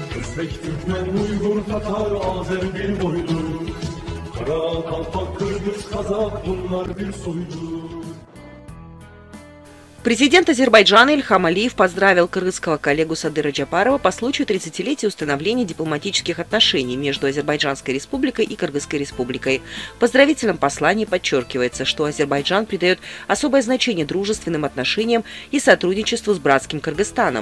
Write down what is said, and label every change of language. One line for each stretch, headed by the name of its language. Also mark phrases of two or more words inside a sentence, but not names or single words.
Turkish: Özbek, Türkmen, Uygur, Tatar, Azer bir boydur. Kara, Kalpak, Kırgız, Kazak bunlar bir soydur.
Russian: Президент Азербайджана Ильхам Алиев поздравил кыргызского коллегу Садыра Джапарова по случаю 30-летия установления дипломатических отношений между Азербайджанской республикой и Кыргызской республикой. В поздравительном послании подчеркивается, что Азербайджан придает особое значение дружественным отношениям и сотрудничеству с братским Кыргызстаном.